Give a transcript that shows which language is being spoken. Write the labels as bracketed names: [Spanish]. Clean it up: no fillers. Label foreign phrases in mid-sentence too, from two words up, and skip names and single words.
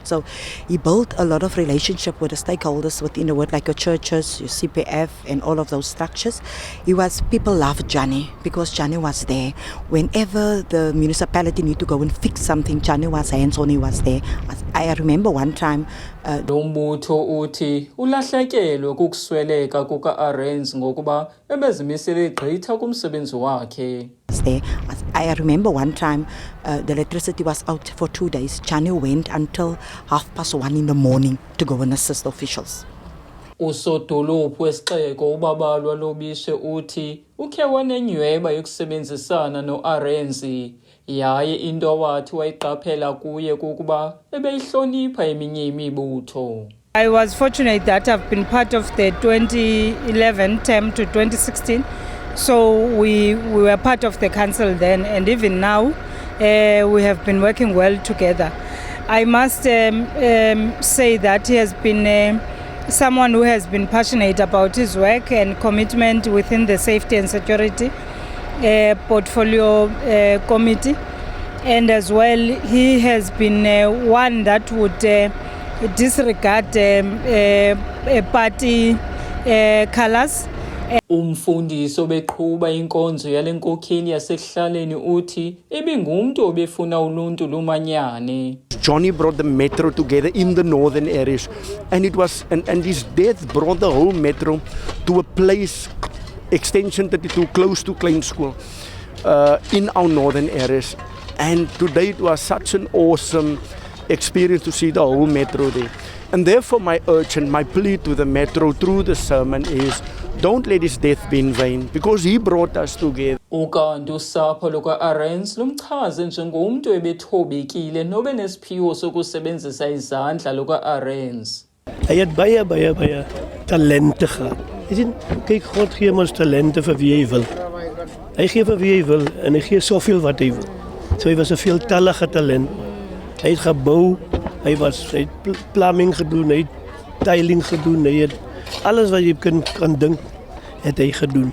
[English] So he built a lot of relationship with the stakeholders within the ward, like your churches, your CPF, and all of those structures. People loved Johnny because Johnny was there. Whenever the municipality need to go and fix something, Johnny was hands-on, he was there. I remember one time [Xhosa] Lo mbutho uthi ulahlekelwe kukusweleka kuka-Arendse ngokuba ebezimisele gqitha kumsebenzi wakhe. [English] I remember one time the electricity was out for 2 days. Johnny went until 1:30 in the morning to go and assist officials. [Xhosa] Usodolophu wesixeko uBabalwa Lobishe uthi ukhe wanenyweba yokusebenzisana no-Arendse yaye into awathi wayiqaphela kuye kukuba ebeyihlonipha eminye imibutho. [English] I was fortunate that I've been part of the 2011 term to 2016, so we were part of the council then, and even now we have been working well together. I must say that he has been someone who has been passionate about his work and commitment within the safety and security portfolio committee, and as well he has been one that would disregard party colors. [Xhosa] Umfundisi obeqhuba inkonzo yale nkokheli yasekuhlaleni uthi ebingumntu obefuna uluntu lumanyane. [English] Johnny brought the metro together in the northern areas, and his death brought the whole metro to a place, extension 32, close to Klein School, in our northern areas. And today it was such an awesome experience to see the whole metro there. And therefore my urge and my plea to the metro through the sermon is, don't let his death be in vain, because he brought us together. [Xhosa] Ukanti usapho luka-Arendse lumchaze njengomntu ebethobekile nobe nesiphiwo sokusebenzisa izandla luka-Arendse. [Afrikaans] Hy het baie talente gehad. Jy sien, kyk, God gee ons talente vir wie hy wil. Hy gee vir wie hy wil en hy gee soveel wat hy wil. So hy was 'n veeltalige talent. Hy het gebou, hy het plumbing gedoen, hy het tiling gedoen, hy het alles wat jy kan dink, het hy gedoen.